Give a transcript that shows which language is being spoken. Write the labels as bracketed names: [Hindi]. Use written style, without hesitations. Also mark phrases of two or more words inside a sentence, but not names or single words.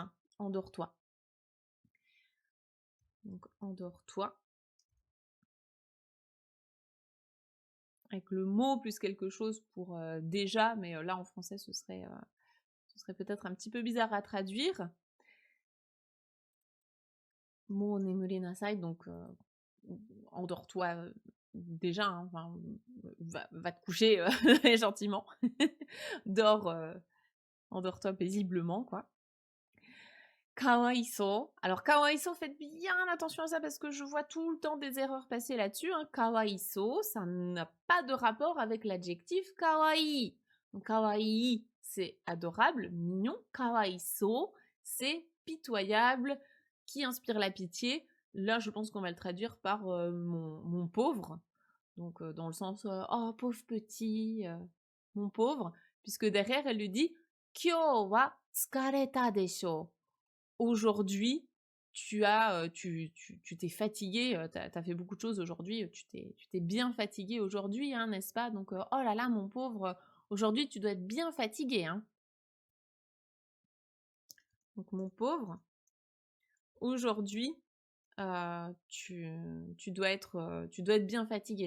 [French] Hein. Endors-toi. Donc endors-toi. Avec le mot plus quelque chose pour déjà, mais là en français ce serait peut-être un petit peu bizarre à traduire. [Japanese] もう眠りなさい, [French] donc endors-toi déjà, hein, enfin, va te coucher gentiment. Dors, endors-toi paisiblement, quoi. [Japanese] Kawaiso. [French] Alors, kawaiso, faites bien attention à ça parce que je vois tout le temps des erreurs passer là-dessus. Hein. Kawaiso, ça n'a pas de rapport avec l'adjectif kawaii. Donc, kawaii, c'est adorable, mignon. Kawaiso, c'est pitoyable, qui inspire la pitié. Là, je pense qu'on va le traduire par mon pauvre. Donc, dans le sens, oh, pauvre petit, mon pauvre. Puisque derrière, elle lui dit, [Japanese] 今日は疲れたでしょ. [French] Aujourd'hui, tu t'es fatigué, t'as fait beaucoup de choses aujourd'hui, tu t'es bien fatigué aujourd'hui, hein, n'est-ce pas? Donc, oh là là, mon pauvre, aujourd'hui, tu dois être bien fatigué, hein. Donc, mon pauvre, aujourd'hui, tu dois être bien fatigué.